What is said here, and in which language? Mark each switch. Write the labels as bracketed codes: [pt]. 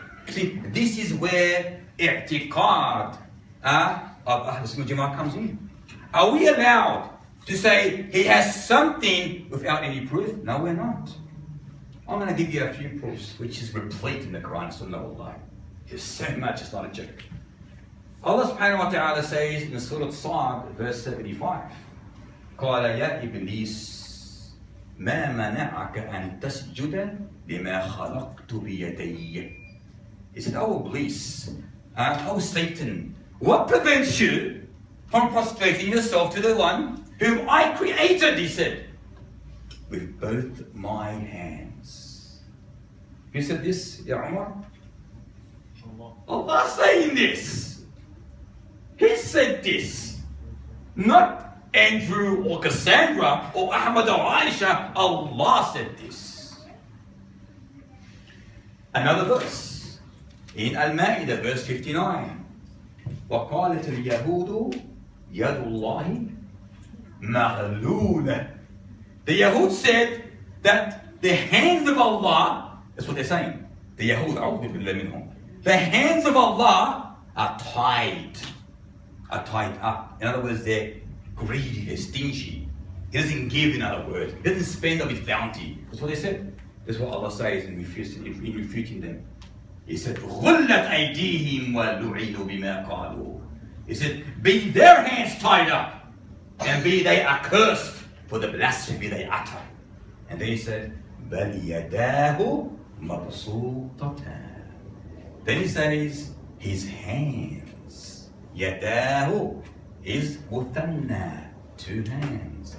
[en] See, this is where i'tiqad of Ahlas wal Jammah comes in. Are we allowed to say He has something without any proof? No, we're not. I'm going to give you a few proofs, which is replete in the Quran and Sunnah. Wallahi. There's so much, it's not a joke. Allah subhanahu wa ta'ala says in Surah Sa'd, verse 75, [ar] قال يا إبليس ما منعك أن تسجد لما خلقت بيدي. [en] He said, oh Iblis, oh Satan, what prevents you from prostrating yourself to the one whom I created, he said, with both my hands. Who said this, Ya Umar? Allah saying this. He said this. Not Andrew or Cassandra or Ahmad or Aisha. Allah said this. Another verse. In Al-Ma'idah, verse 59. [ar] وقالت اليهود يد الله مغلولة. [en] The Yahud said that the hands of Allah, that's what they're saying. The Yahud, the hands of Allah are tied up. In other words, they're greedy, they're stingy. He doesn't give, in other words. He doesn't spend of His bounty. That's what they said. That's what Allah says in refuting them. He said, [ar] غُلَّتْ أَيْدِيهِمْ وَلُعِنُوا بِمَا قَالُوا. [en] He said, be their hands tied up, and be they accursed for the blasphemy they utter. And then He said, [ar] بَلْ يَدَاهُ مَبْسُوطَتَانِ. [en] Then He says, His hands, يَدَاهُ, is مُثَنَّى, 2 hands.